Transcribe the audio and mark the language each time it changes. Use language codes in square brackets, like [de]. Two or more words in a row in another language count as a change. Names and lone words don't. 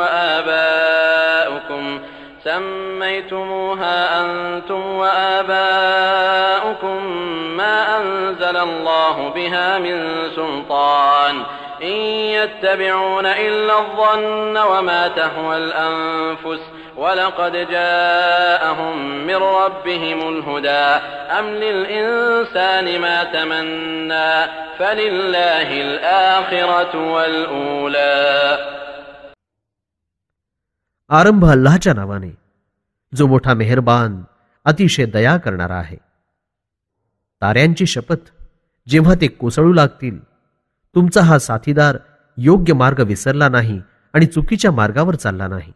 [ar] وآباؤكم ما أنزل الله بها من سلطان إن يتبعون إلا الظن وما تهوى الأنفس ولقد جاءهم من ربهم الهدى أم للإنسان ما تمنى فلله الآخرة والأولى. [mr] आरंभ अल्लाहच्या नावाने जो मोठा मेहरबान अतिशय दया करणारा आहे. ताऱ्यांची शपथ, जेव्हा ते कोसळू लागतील, तुमचा हा साथीदार योग्य मार्ग विसरला नाही आणि चुकीच्या मार्गावर चालला नाही.